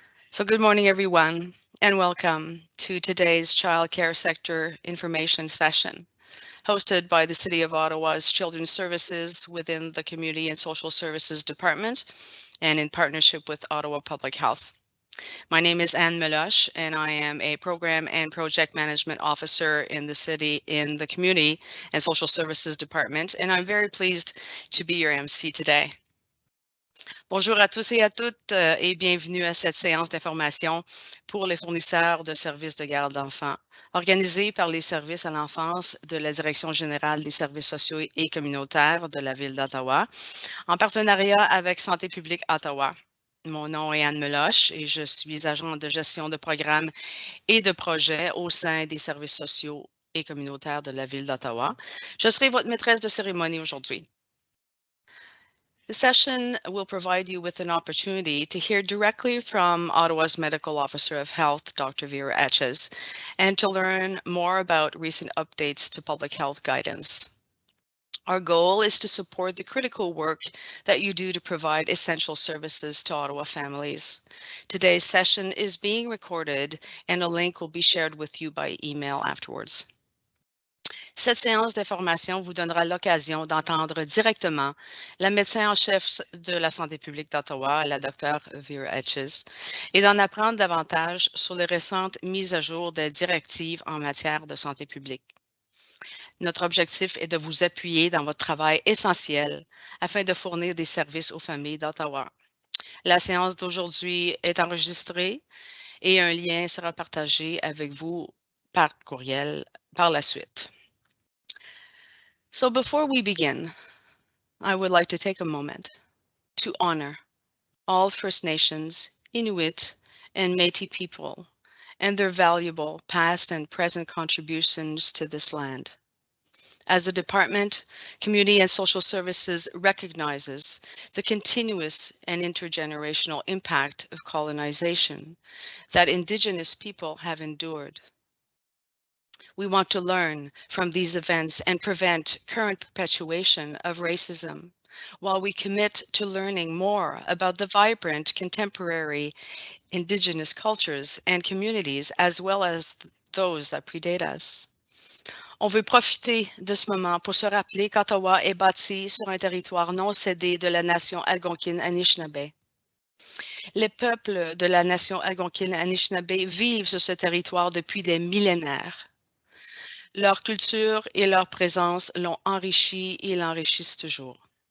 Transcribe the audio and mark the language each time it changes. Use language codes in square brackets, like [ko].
[en] So good morning, everyone, and welcome to today's Child Care Sector Information Session, hosted by the City of Ottawa's Children's Services within the Community and Social Services Department and in partnership with Ottawa Public Health. My name is Anne Meloche, and I am a Program and Project Management Officer in the City in the Community and Social Services Department, and I'm very pleased to be your MC today. [fr] Bonjour à tous et à toutes et bienvenue à cette séance d'information pour les fournisseurs de services de garde d'enfants, organisée par les services à l'enfance de la Direction générale des services sociaux et communautaires de la Ville d'Ottawa, en partenariat avec Santé publique Ottawa. Mon nom est Anne Meloche et je suis agent de gestion de programmes et de projets au sein des services sociaux et communautaires de la Ville d'Ottawa. Je serai votre maîtresse de cérémonie aujourd'hui. [en] The session will provide you with an opportunity to hear directly from Ottawa's Medical Officer of Health, Dr. Vera Etches, and to learn more about recent updates to public health guidance. Our goal is to support the critical work that you do to provide essential services to Ottawa families. Today's session is being recorded and a link will be shared with you by email afterwards. [fr] Cette séance d'information vous donnera l'occasion d'entendre directement la médecin en chef de la santé publique d'Ottawa, la Dr. Vera Etches, et d'en apprendre davantage sur les récentes mises à jour des directives en matière de santé publique. Notre objectif est de vous appuyer dans votre travail essentiel afin de fournir des services aux familles d'Ottawa. La séance d'aujourd'hui est enregistrée et un lien sera partagé avec vous par courriel par la suite. [en] So before we begin, I would like to take a moment to honor all First Nations, Inuit, and Métis people and their valuable past and present contributions to this land. As the Department, Community and Social Services recognizes the continuous and intergenerational impact of colonization that Indigenous people have endured. We want to learn from these events and prevent current perpetuation of racism, while we commit to learning more about the vibrant contemporary Indigenous cultures and communities, as well as those that predate us. [fr] On veut profiter de ce moment pour se rappeler qu'Ottawa est bâti sur un territoire non cédé de la nation algonquine Anishinaabe. Les peuples de la nation algonquine Anishinaabe vivent sur ce territoire depuis des millénaires. Leur culture et leur présence l'ont enrichi et l'enrichissent toujours.